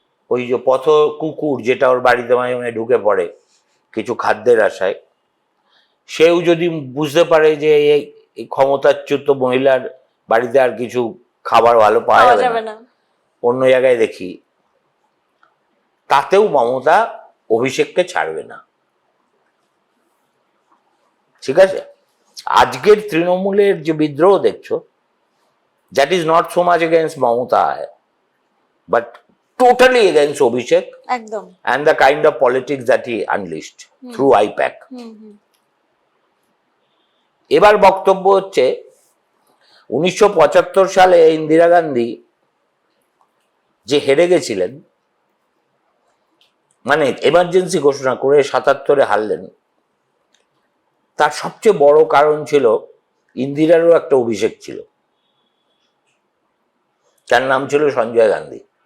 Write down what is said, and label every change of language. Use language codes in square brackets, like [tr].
[bn] ওই যে পথ কুকুর যেটা ওর বাড়িতে মাঝে মাঝে ঢুকে পড়ে কিছু খাদ্যের আশায়, সেও যদি বুঝতে পারে যে এই ক্ষমতাচ্যুত মহিলার বাড়িতে আর কিছু খাবার ভালো পাওয়া যাবে না, অন্য জায়গায় দেখি, তাতেও মমতা অভিষেককে ছাড়বে না। ঠিক আছে, আজকের তৃণমূলের যে বিদ্রোহ দেখছো, [en] that is not so much against Mamata but totally against Abhishek [bn] একদম, [en] and the kind of politics that he unleashed through IPAC. [bn] এবার বক্তব্য হচ্ছে 1975 সালে ইন্দিরা গান্ধী যে হেরে গেছিলেন, মানে এমার্জেন্সি ঘোষণা করে 77-এ হারলেন, তার সবচেয়ে বড় কারণ ছিল ইন্দিরারও একটা অভিষেক ছিল, তার নাম ছিল সঞ্জয় গান্ধী।